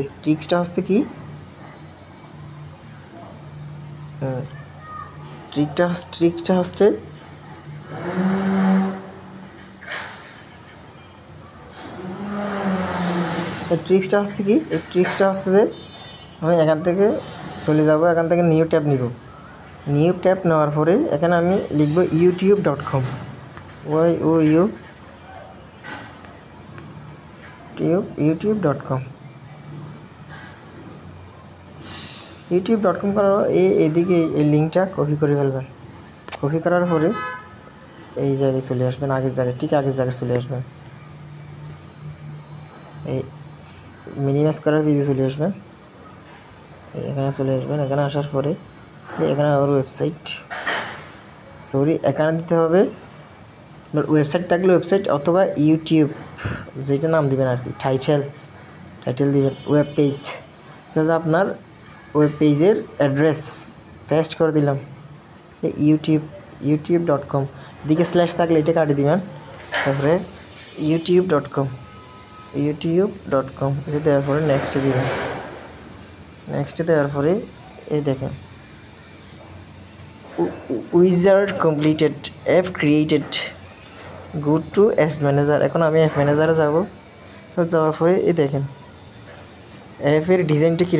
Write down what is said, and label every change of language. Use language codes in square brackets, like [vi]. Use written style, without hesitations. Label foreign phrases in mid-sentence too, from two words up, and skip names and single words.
[bn] ট্রিক্সটা হচ্ছে কি, ট্রিক্সটা হচ্ছে এই ট্রিক্সটা হচ্ছে যে আমি এখান থেকে চলে যাব। এখান থেকে [en] new tab [bn] নিব। [en] new tab [bn] নেওয়ার পরে এখানে আমি লিখব youtube.com youtube.com youtube.com করার এদিকে এই লিঙ্কটা কপি করে ফেলবেন। কপি করার পরে এই জায়গায় চলে আসবেন, আগের জায়গায় চলে আসবেন। এই মিনিমাইজ করার ভিডিও চলে আসবেন, এখানে চলে আসবেন। এখানে আসার পরে এখানে আবার ওয়েবসাইট, এখানে দিতে হবে ওয়েবসাইট থাকলে ওয়েবসাইট, অথবা ইউটিউব যেটা নাম দিবেন আর কি, টাইটেল দিবেন [en] web page. [bn] আপনার [en] web pager address [bn] পেস্ট করে দিলাম, youtube.com। এদিকে স্ল্যাশ থাকলে এটা কাটিয়ে দিবেন। তারপরে youtube.com এটা দেওয়ার পরে নেক্সটে দিবেন। নেক্সটে দেওয়ার পরে এই দেখেন [en] wizard completed, app created, go to app manager. [bn] এখন আমি [en] app managere [bn] যাবো। যাওয়ার পরে এই দেখেন অ্যাপের ডিজাইনটা কী।